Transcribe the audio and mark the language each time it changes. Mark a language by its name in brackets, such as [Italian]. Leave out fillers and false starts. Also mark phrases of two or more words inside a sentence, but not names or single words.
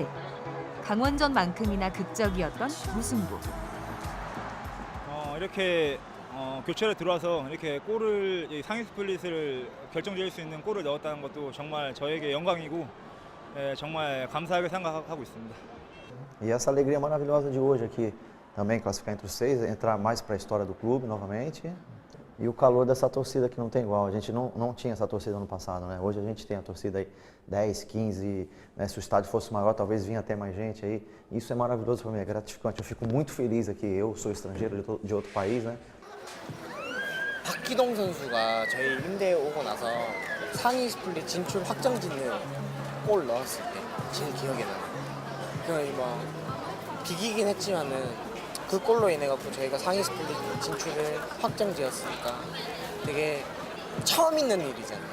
[Korean] 강원전만큼이나 극적이었던 무승부. 이렇게 교체를 들어와서 이렇게 골을 상위 스플릿을 결정지을 수 있는 골을 넣었다는 것도 정말 저에게 영광이고 정말 감사하게 생각하고 있습니다. [Portuguese] E essa alegria maravilhosa de hoje aqui, também classificar entre os 6, entrar mais para a história do clube novamente. E o calor dessa torcida que não tem igual. A gente não tinha essa torcida ano passado, né? Hoje a gente tem a torcida aí 10, 15, né? Se o estádio fosse maior, talvez vinha até mais gente aí. Isso é maravilhoso para mim, é gratificante. Eu fico muito feliz aqui. Eu sou estrangeiro de outro país, né? [Korean] 박기동 선수가 저희 임대에 오고 나서 상위 스플릿 진출 확정짓는 골 넣었을 때 제일 기억에 나요. 그냥 뭐 비기긴 했지만은 그 골로 인해 갖고 저희가 상위 스플릿 진출을 확정지었으니까 되게 처음 있는 일이잖아요.